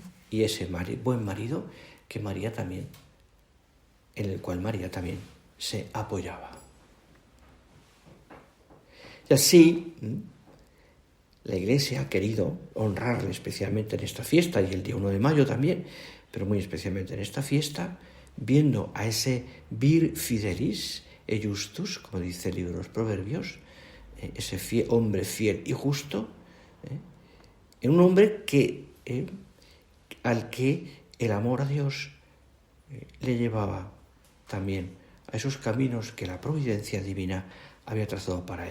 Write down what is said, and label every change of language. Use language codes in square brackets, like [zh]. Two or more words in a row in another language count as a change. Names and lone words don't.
[es] Y ese buen marido que María también, en el cual María también se apoyaba. Y así, la Iglesia ha querido honrarle especialmente en esta fiesta, y el día 1 de mayo también, pero muy especialmente en esta fiesta, viendo a ese [la] vir fidelis e justus, [es] como dice el libro de los Proverbios, ese hombre fiel y justo, en un hombre al que el amor a Dios le llevaba también a esos caminos que la providencia divina había trazado para él.